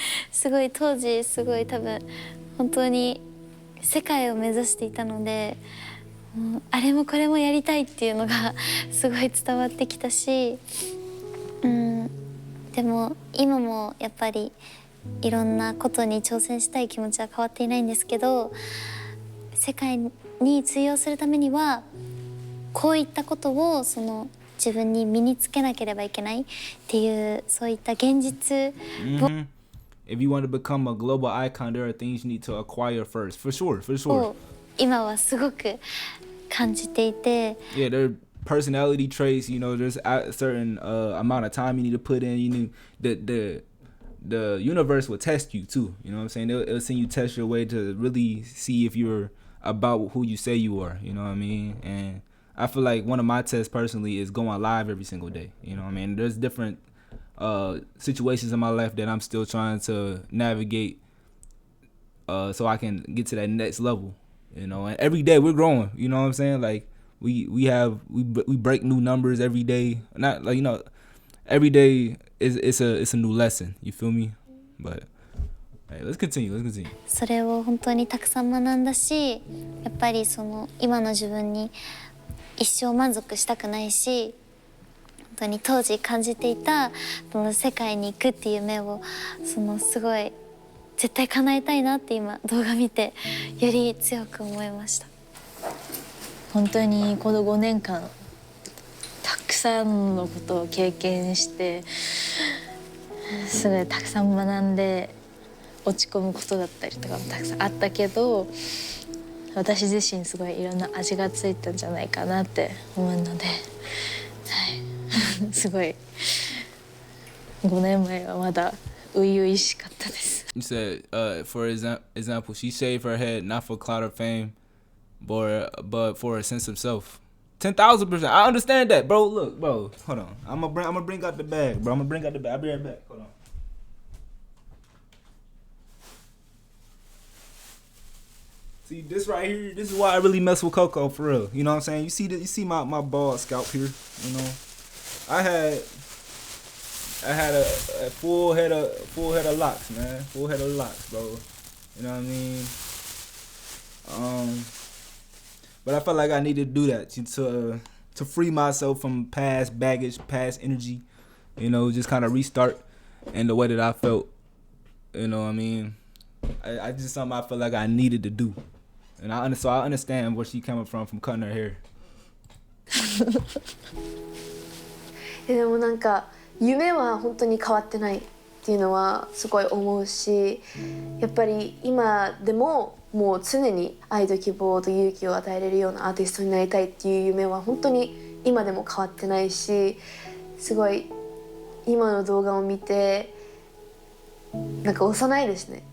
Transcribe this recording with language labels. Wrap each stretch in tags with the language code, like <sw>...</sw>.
<ja>すごい当時すごい多分本当に世界を目指していたので、あれもこれもやりたいっていうのがすごい伝わってきたし、でも今もやっぱりいろんなことに挑戦したい気持ちは変わっていないんですけど、世界に通用するためにはこういったことをその自分に身につけなければいけないっていうそういった現実を、</ja> <en>If you want to become a global icon, there are things you need to acquire first, for sure.</en> <ja>今はすごく感じていて。</ja> <en>Yeah, there are personality traits. You know, there's a certain amount of time you need to put in. You know, the universe will test you too. You know what I'm saying? It'll send you test your way to really see if you're about who you say you are. You know what I mean? And I feel like one of my tests personally is going live every single day. You know what I mean? There's different situations in my life that I'm still trying to navigate so I can get to that next level. You know, and every day we're growing. You know what I'm saying? Like we break new numbers every day. Not like, you know, every day it's a new lesson. You feel me? But hey, let's continue.</en> <ja>それを本当にたくさん学んだし、やっぱりその今の自分に一生満足したくないし、本当に当時感じていたその世界に行くっていう夢をそのすごい絶対叶えたいなって今動画見てより強く思いました。本当にこの5年間たくさんのことを経験してすごいたくさん学んで落ち込むことだったりとかもたくさんあったけど、私自身すごいいろんな味がついたんじゃないかなって思うので、はい、すごい5年前はまだ初々しかったです。</ja> <en>You said, for example, she shaved her head not for clout or fame, but for a sense of self. 10,000%. I understand that, bro. Look, bro. Hold on. I'm gonna bring out the bag, bro. I'll be right back. Hold on. See, this right here, this is why I really mess with Coco, for real. You know what I'm saying? You see my bald scalp here, you know? I had a full head of locks, man. Full head of locks, bro. You know what I mean? But I felt like I needed to do that to free myself from past baggage, past energy. You know, just kind of restart in the way that I felt. You know what I mean? I just something I felt like I needed to do. And I understand where she coming from cutting her hair.</en> <ja>でもなんか夢は本当に変わってないっていうのはすごい思うし、やっぱり今でももう常に愛と希望と勇気を与えれるようなアーティストになりたいっていう夢は本当に今でも変わってないし、すごい今の動画を見てなんか幼いですね。</ja>